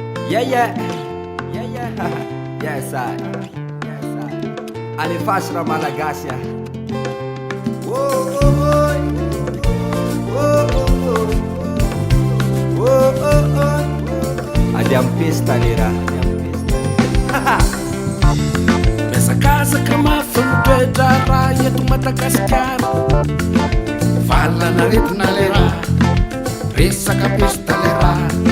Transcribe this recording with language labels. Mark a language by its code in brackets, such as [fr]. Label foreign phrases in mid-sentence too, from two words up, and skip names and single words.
[en] Yeah, yeah. Yeah, yeah. Yes, I. Yes, I. Any fashion of Malagasy, ah. Whoa, whoa, whoa. Whoa, whoa, whoa. Whoa, oh, oh. [mg] Ady amin'ny pesta le raha. Miazakazaka mafy mitoetra raha eto Madagasikara. Valana aretina le raha. Resaka pesta le raha.